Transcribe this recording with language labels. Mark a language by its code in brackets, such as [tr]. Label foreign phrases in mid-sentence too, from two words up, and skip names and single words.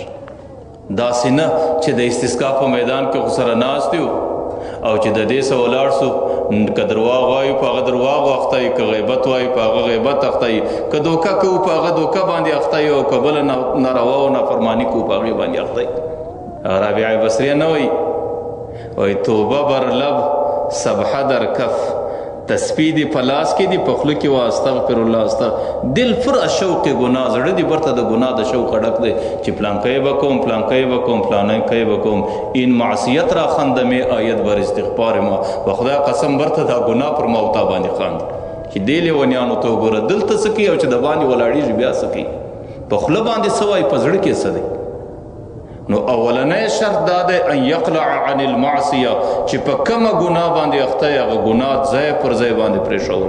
[ps] داسې نه چې د استسقا په میدان کې خو سره ناست یو او چې د دې څه ولاړ سو که درواغ وایو په هغه درواغ اخته یو، که غیبت وایو په هغه غیبت اخته یو، که دوکه کوو په هغه دوکه باندې اخته یو، او که بله ناروا او نافرماني کوو په هغې باندې اخته یو. [fa] رابعه بصریه [ps] نه وایي [fa] توبه بر لب سبحه در کف، [ps] تسبیح دی په لاس کې دی په خوله کې وا [ar] استغفر الله استغفر. [fa] دل پر شوق ګناه [ps] زړه دی برته د ګناه د شوق ډک دی چې پلانکی به کوم پلانکی به کوم پلانکی به کوم. [fa] این معصیت را خندمې آیت بر استغفار ما، [ps] په خدای قسم برته دا ګناه پر ما او تا باندې خاند چې دې لیونیانو ته وګوره دلته څه کوي او چې د باندې ولاړېږي بیا څه کوي. په خوله باندې څه وایي په زړه کې څه دی. نو اولنی شرط دا دی [ar] ان یقلع عن المعصیه، [ps] چې په کومه ګناه باندې اخته هغه ګناه ځای پر ځای باندې پرېښول.